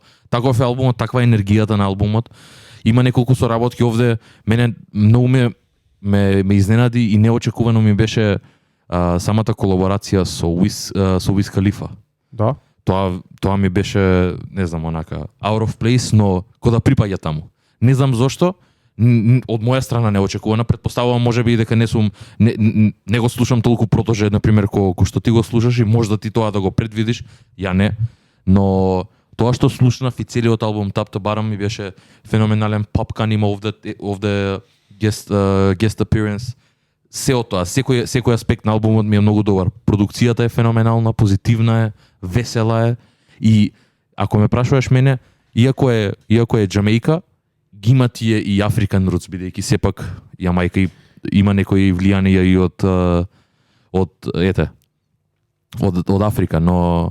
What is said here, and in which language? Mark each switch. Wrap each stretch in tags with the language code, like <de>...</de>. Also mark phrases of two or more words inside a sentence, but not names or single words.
<mk>Таков е албумот, таква е енергијата на албумот. Има неколку соработки овде, мене многу ме изненади и неочекувано ми беше самата колаборација со Wiz Khalifa. Да. Тоа ми беше, не знам, онака</mk> <en>out of place,</en> <mk>но ко да припаѓа таму. Не знам зошто, од моја страна неочекувано, претпоставувам можеби и дека не го слушам толку Протоже, на пример, кој што ти го слушаш и можда ти тоа да го предвидиш, ја не, но тоа што слушнав и целиот албум Top to Bottom ми беше феноменален. Popkan има овде</mk> <en>guest appearance.</en> <mk>Сео тоа, секој аспект на албумот ми е многу добар. Продукцијата е феноменална, позитивна е, весела е и ако ме прашуваш мене, иако е Џамејка, ги има тие и</mk> <en>African roots,</en> <mk>бидејќи сепак Јамајка има некои влијанија и од Африка, но</mk>